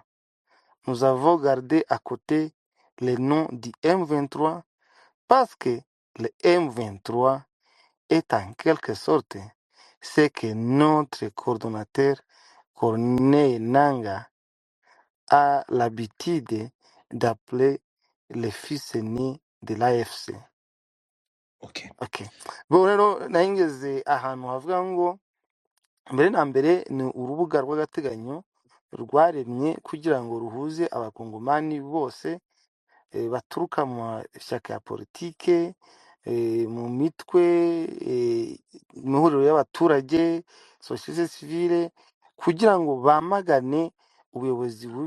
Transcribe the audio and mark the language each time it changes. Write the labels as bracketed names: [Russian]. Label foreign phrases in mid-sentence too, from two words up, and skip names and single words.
[French] Nous avons gardé à côté le nom du M23 parce que le M23 est en quelque sorte ce que notre coordonnateur Corneille Nangaa a l'habitude d'appeler le fils aîné de l'AFC. Okay. [Kinyarwanda] Bo rero nahingeze ahantu havuga ngo mbere na mbere ni urubuga rw'agateganyo rwaremye kugira ngo ruhuze abakongomani bose baturuka mu mashyaka ya politike, mu mitwe, imihuriro y'abaturage, [French] société civile, [Kinyarwanda] kugira ngo bamagane ubuyobozi